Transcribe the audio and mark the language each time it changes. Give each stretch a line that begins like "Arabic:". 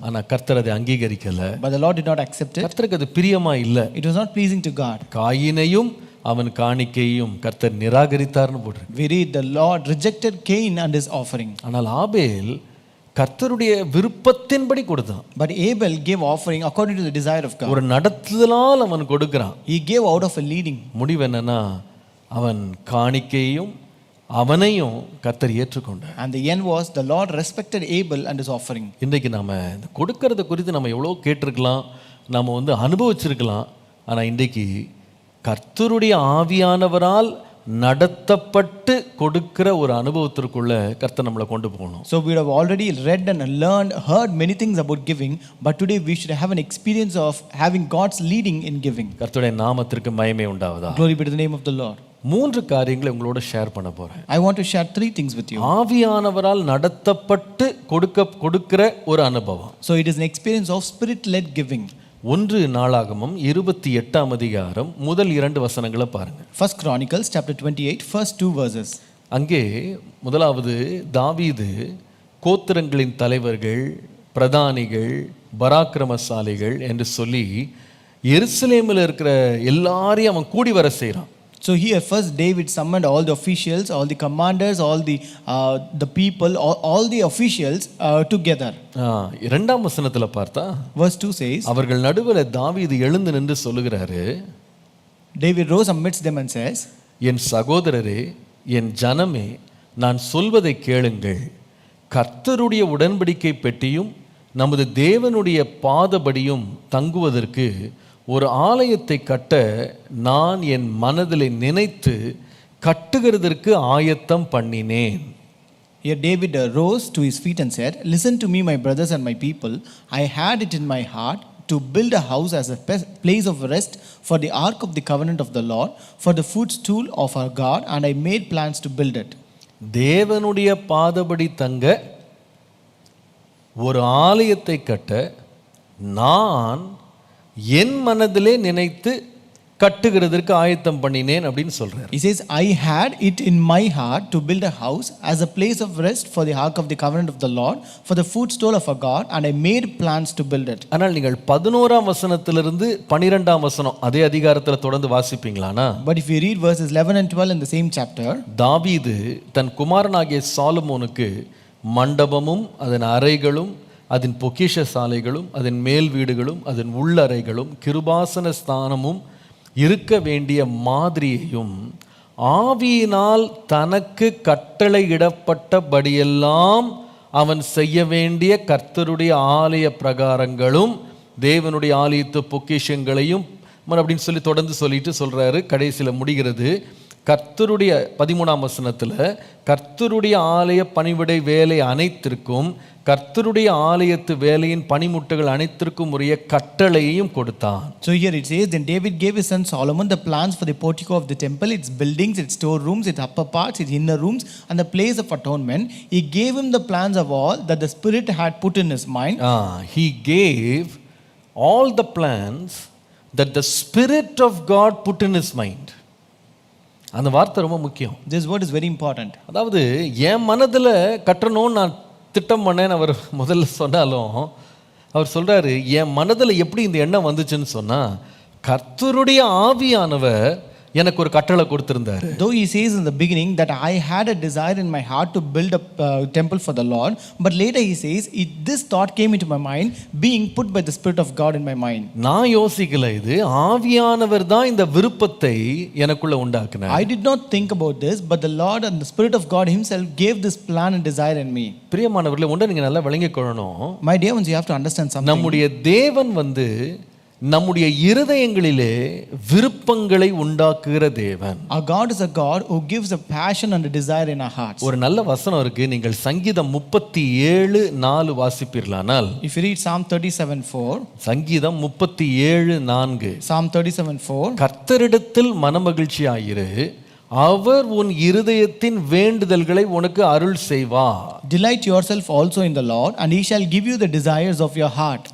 Tamil: ஆனா கர்த்தர் அதை அங்கீகரிக்கல.
English: But the Lord did not accept it.
Tamil: கர்த்தருக்கு அது பிரியமா இல்ல.
English: It was not pleasing to God.
Tamil: காயினையும் அவன் காணிக்கையும் கர்த்தர் நிராகரித்தார்னு போடுறார்.
English: We read the Lord rejected Cain and his offering.
Tamil: ஆனால் ஆபேல் கர்த்தருடைய விருப்பத்தின்படி கொடுத்தான்.
English: But Abel gave offering according to the desire of God.
Tamil: ஒரு நடத்துதலால் அவன் கொடுக்கிறான்.
English: He gave out of a leading.
Tamil: முடிவு என்னன்னா அவன் காணிக்கையும் அவனையும் கர்த்தர் ஏற்றுக்கொண்டார்.
English: And the end was the Lord respected Abel and his offering.
Tamil: இன்றைக்கு நாம கொடுக்கறத குறித்து நம்ம எவ்வளோ கேட்டிருக்கலாம், நம்ம அனுபவிச்சிருக்கலாம். ஆனா இன்றைக்கு கர்த்தருடைய ஆவியானவரால் நடத்தப்பட்டு கொடுக்கிற ஒரு அனுபவத்திற்குள்ள கர்த்தர் நம்மளை கொண்டு போகணும்.
English: So we have already read and learned, heard many things about giving, but today we should have an experience of having God's leading in giving.
Tamil: கர்த்தருடைய நாமத்திற்கு மகிமை உண்டாவதா.
English: Glory be to the name of the Lord.
Tamil: 3 காரியங்களை உங்களோட share பண்ண போறேன்.
English: I want to share 3 things with you.
Tamil: ஆவியானவரால் நடத்தப்பட்டு கொடுக்கிற ஒரு அனுபவம்.
English: So it is an experience of spirit led giving.
Tamil: 1 நாளாகமம் 28ஆம் அதிகாரம் முதல் 2 வசனங்களை பாருங்க.
English: 1 Chronicles chapter 28 first 2 verses.
Tamil: அங்கே முதலாவது தாவீது கோத்திரங்களின் தலைவர்கள், பிரதானிகள், பராக்கிரமசாலிகள் என்று சொல்லி எருசலேமில் இருக்கிற எல்லாரையும் அவன் கூடி வர செய்கிறான்.
English: So here first David summoned all the officials, all the commanders, all the people, all the officials together.
Tamil: இரண்டாம் வசனத்தில் பார்த்தா
English: Verse 2 says,
Tamil: அவர்கள் நடுவில் தாவீது எழுந்து நின்று சொல்லுகிறாரு,
English: David rose amidst them and says,
Tamil: என் சகோதரரே, என் ஜனமே, நான் சொல்வதை கேளுங்கள். கர்த்தருடைய உடன்படிக்கை பெட்டியும் நமது தேவனுடைய பாதபடியும் தங்குவதற்கு ஒரு ஆலயத்தை கட்ட நான் என் மனதில் நினைத்து கட்டுகிறதற்கு ஆயத்தம் பண்ணினேன்.
English: Here David rose to his feet and said, listen to me, my brothers and my people. I had it in my heart to build a house as a place of rest for the ark of the covenant of the Lord, for the footstool of our God, and I made plans to build it.
Tamil: தேவனுடைய பாதபடி தங்க ஒரு ஆலயத்தை கட்ட நான் என் மனதிலே நினைத்து கட்டுகிறதற்கு ஆயத்தம் பண்ணினேன் அப்படின்னு சொல்றார்.
English: He says, I had it in my heart to build a house as a place of rest for the ark of the covenant of the Lord, for the footstool of our God, and I made plans to build it.
Tamil: ஆனால் நீங்கள் 11ஆம் வசனத்திலிருந்து 12ஆம் வசனம் அதே அதிகாரத்தில் தொடர்ந்து வாசிப்பீங்களானா?
English: But if you read verses 11 and 12 in the same chapter,
Tamil: தாவீது தன் குமாரனாகிய சாலமோனுக்கு மண்டபமும் அதன் அறைகளும் அதன் பொக்கிஷ சாலைகளும் அதன் மேல் வீடுகளும் அதன் உள்ளறைகளும் கிருபாசன ஸ்தானமும் இருக்க வேண்டிய மாதிரியையும் ஆவியினால் தனக்கு கட்டளையிடப்பட்டபடியெல்லாம் அவன் செய்ய வேண்டிய கர்த்தருடைய ஆலய பிரகாரங்களும் தேவனுடைய ஆலயத்து பொக்கிஷங்களையும் அப்படின்னு சொல்லி தொடர்ந்து சொல்லிட்டு சொல்றாரு. கடைசியில் முடிகிறது கர்த்தருடைய 13ஆம் வசனத்தில் கர்த்தருடைய ஆலய பணிவிடை வேலை அனைத்திற்கும் கர்த்தருடைய ஆலயத்து வேலையின் பணிமுட்டுகள் அனைத்திற்கும் உரிய கட்டளையையும் கொடுத்தான்.
English: So here it says, then David gave his son Solomon the plans for the portico of the temple, its buildings, its storerooms, its upper parts, its inner rooms, and the place of atonement. He gave him the plans of all that the Spirit had put in his mind. He gave all the plans that the Spirit of God put in his mind.
Tamil: அந்த வார்த்தை ரொம்ப முக்கியம்.
English: This word is very important.
Tamil: அதாவது என் மனதில் கட்டணும்னு நான் திட்டம் பண்ணேன்னு அவர் முதல்ல சொன்னாலும் அவர் சொல்றாரு, என் மனதில் எப்படி இந்த எண்ணம் வந்துச்சுன்னு சொன்னா கர்த்தருடைய ஆவியானவர் எனக்கு ஒரு கட்டளை கொடுத்திருந்தாரு.
English: Though he says in the beginning that I had a desire in my heart to build a temple for the Lord, but later he says this thought came into my mind being put by the Spirit of God in my mind.
Tamil: நான் யோசிக்கல, இது ஆவியானவர் தான் இந்த விருப்பத்தை எனக்குள்ள உண்டாக்குனார்.
English: I did not think about this, but the Lord and the Spirit of God himself gave this plan and desire in me.
Tamil: பிரியமானவர்களே, ஒன்றை நீங்க நல்லா விளங்கிக் கொள்ளணும்.
English: My dear ones, you have to understand something.
Tamil: நம்முடைய தேவன் நம்முடைய இருதயங்களிலே விருப்பங்களை உண்டாக்குகிற தேவன்.
English: Our God is a God who gives a passion and a desire in our hearts.
Tamil: ஒரு நல்ல வசனம் இருக்கு, நீங்கள் சங்கீதம் 37:4 வாசிப்பீர்களானால்.
English: If you read Psalm 37:4,
Tamil: சங்கீதம் 37:4,
English: Psalm 37:4,
Tamil: கர்த்தரிடத்தில் மனமகிழ்ச்சியாயிரு, அவர் உன் இருதயத்தின் வேண்டுதல்களை உனக்கு அருள் செய்வார்.
English: Delight yourself also in the Lord, and he shall give you the desires of your heart.